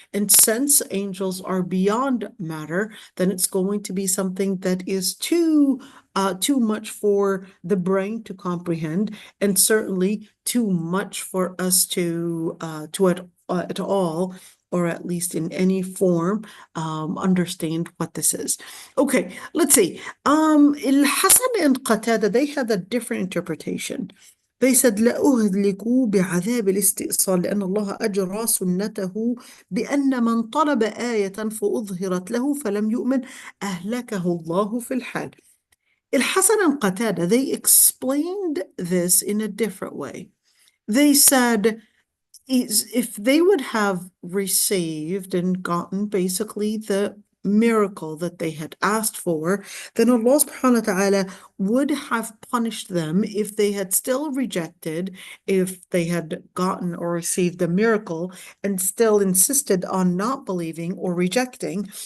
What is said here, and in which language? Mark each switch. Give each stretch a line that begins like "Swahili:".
English: And since angels are beyond matter, then it's going to be something that is too much for the brain to comprehend, and certainly too much for us to at all, or at least in any form, understand what this is. Okay, let's see. Al-Hasan and Qatada, they had a different interpretation. They said
Arabic: لأهلكوا بعذاب الاستئصال لأن الله أجرى سنته بأن من طلب آية فأظهرت له فلم يؤمن أهلكه الله في الحال.
English: Al-Hasan and Qatada, they explained this in a different way. They said if they would have received and gotten basically the miracle that they had asked for, then Allah subhanahu wa ta'ala would have punished them if they had still rejected, if they had gotten or received the miracle and still insisted on not believing or rejecting.